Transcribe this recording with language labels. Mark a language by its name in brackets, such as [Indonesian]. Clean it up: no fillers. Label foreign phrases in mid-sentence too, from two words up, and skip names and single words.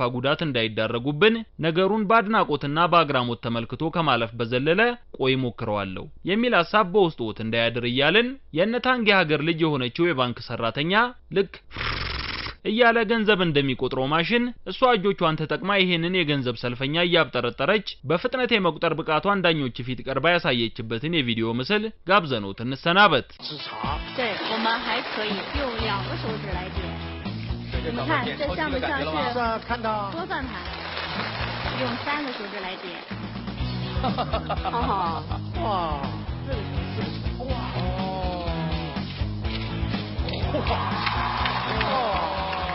[Amharic] ጉዳት እንዳይዳረጉብን ነገሩን ባድናቆትና በአግራሞት ተመልክቶ ከማለፍ በዘለለ ቆይ ሞክረዋለሁ የሚል ሐሳብ በውስጥዎት እንዳያድር እያልን የነታንግ የሀገር ልጅ የሆነችው የባንክ ሰራተኛ ልክ እያለ ገንዘብ እንደሚቆጥረው ማሽን እሷ እጆቿን ተጠቅማ ይሄንን የገንዘብ ሰልፈኛ እያብጠረጠረች በፍጥነት የመቁጠር ብቃቷን ዳኞች ፊት ቀርባ ያሳየችበትን የቪዲዮ ምስል ጋብዘኖት እንሰናበት። [Chinese] 对，我们还可以用2个手指来点。你们看，这像不像是看到多算盘？用3个手指来点。好好。哇，哇哦，哇哦。